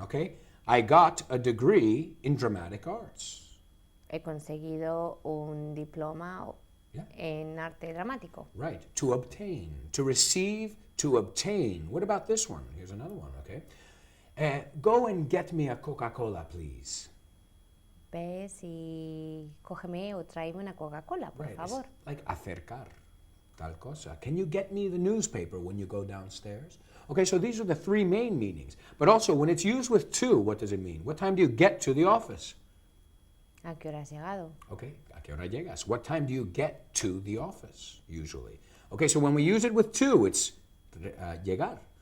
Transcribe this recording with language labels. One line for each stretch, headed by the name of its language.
English: Okay, I got a degree in dramatic arts.
Spanish: He conseguido un diploma
English: Yeah.
Spanish: en arte dramático.
English: Right, to obtain, to receive, to obtain. What about this one? Here's another one, okay? Go and get me a Coca-Cola, please.
Spanish: Ves y cógeme o tráeme una Coca-Cola, por
English: Right,
Spanish: favor.
English: it's like
Spanish: acercar, tal cosa.
English: Can you get me the newspaper when you go downstairs? Okay, so these are the three main meanings. But also, when it's used with to, what does it mean? What time do you get to the office?
Spanish: ¿A qué hora has llegado? Okay, ¿a qué hora llegas?
English: What time do you get to the office, usually? Okay, so when we use it with to, it's llegar.